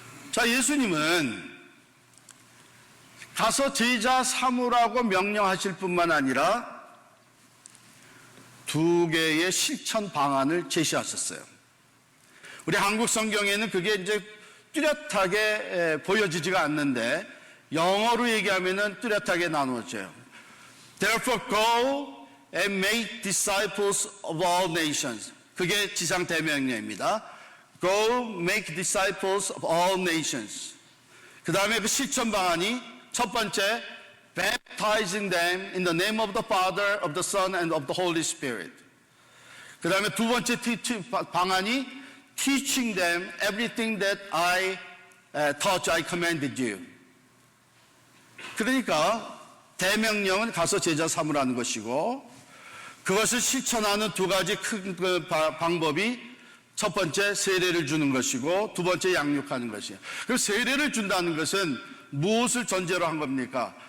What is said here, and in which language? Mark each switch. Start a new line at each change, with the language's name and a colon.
Korean: 자, 예수님은 가서 제자 삼으라고 명령하실 뿐만 아니라 2개의 실천 방안을 제시하셨어요. 우리 한국 성경에는 그게 이제 뚜렷하게 보여지지가 않는데 영어로 얘기하면은 뚜렷하게 나누어져요.
English: Therefore go and make disciples of all nations.
Korean: 그게 지상 대명령입니다.
English: Go make disciples of all nations.
Korean: 그 다음에 그 실천 방안이 첫 번째,
English: baptizing them in the name of the Father, of the Son, and of the Holy Spirit.
Korean: 그 다음에 두 번째 방안이
English: teaching them everything that I taught you, I commanded you.
Korean: 그러니까 대명령은 가서 제자 삼으라는 것이고, 그것을 실천하는 2가지 큰 방법이, 첫 번째 세례를 주는 것이고 두 번째 양육하는 것이에요. 그 세례를 준다는 것은 무엇을 전제로 한 겁니까?